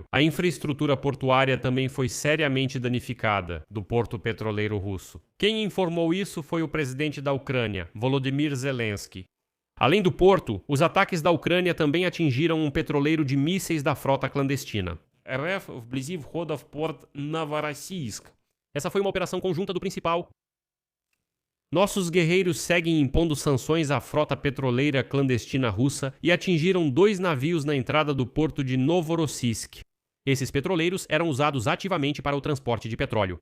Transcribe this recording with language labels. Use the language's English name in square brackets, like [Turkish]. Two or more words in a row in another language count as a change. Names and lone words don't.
[Portuguese] A infraestrutura portuária também foi seriamente danificada, do porto petroleiro russo. Quem informou isso foi o presidente da Ucrânia, Volodymyr Zelensky. Além do porto, os ataques da Ucrânia também atingiram um petroleiro de mísseis da frota clandestina. [Russian] РФ вблизи входа в порт Новороссийск. [Portuguese] Essa foi uma operação conjunta do principal. Nossos guerreiros seguem impondo sanções à frota petroleira clandestina russa e atingiram 2 navios na entrada do porto de Novorossiysk. Esses petroleiros eram usados ativamente para o transporte de petróleo.